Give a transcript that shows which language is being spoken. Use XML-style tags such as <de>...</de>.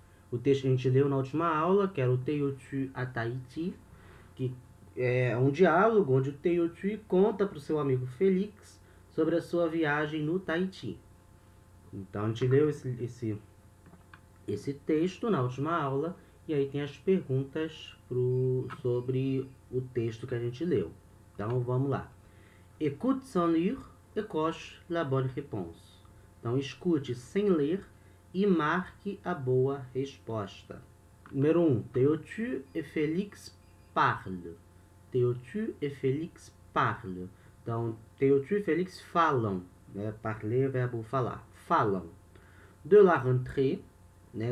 <pt>O texto que a gente leu na última aula, que era o Teotu a Tahiti, que é um diálogo onde o Teotu conta para o seu amigo Félix sobre a sua viagem no Tahiti. Então, a gente leu esse texto na última aula, e aí tem as perguntas sobre o texto que a gente leu. Então, vamos lá.</pt> <fr>Écoute sans lire et coche la bonne réponse.</fr> <pt>Então, escute sem ler e marque a boa resposta. Número 1.</pt> <fr>Teotu et Félix parlent. Teotu et Félix parlent.</fr> <pt>Então, Teotu e Félix falam. Né? Parler é verbo falar. Falam.</pt> <fr>De la rentrée,</fr> <pt>né?</pt>